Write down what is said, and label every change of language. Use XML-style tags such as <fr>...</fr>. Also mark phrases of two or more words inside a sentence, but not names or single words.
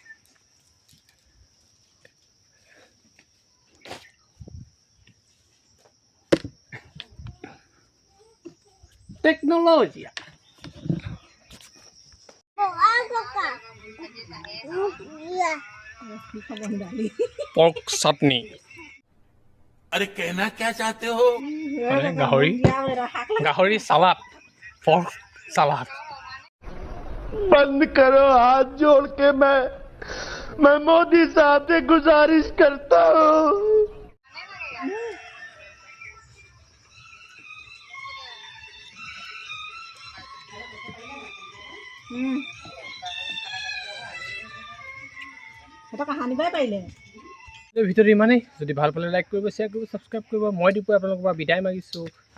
<en>technology pork chutney.</en> <hi>अरे कहना क्या चाहते हो? गाहरी सलाद,</hi> <en>pork salad.</en> <hi>बंद करो हाथ जोड़ के, मैं मोदी साहब से गुजारिश करता हूँ।</hi> <as>ভিডিঅ'টো ইমানেই। যদি ভাল পালে লাইক কৰিব, শ্বেয়াৰ কৰিব, ছাবস্ক্ৰাইব কৰিব। মই দিপুৱাই আপোনালোকৰ পৰা বিদায় মাগিছোঁ।</as>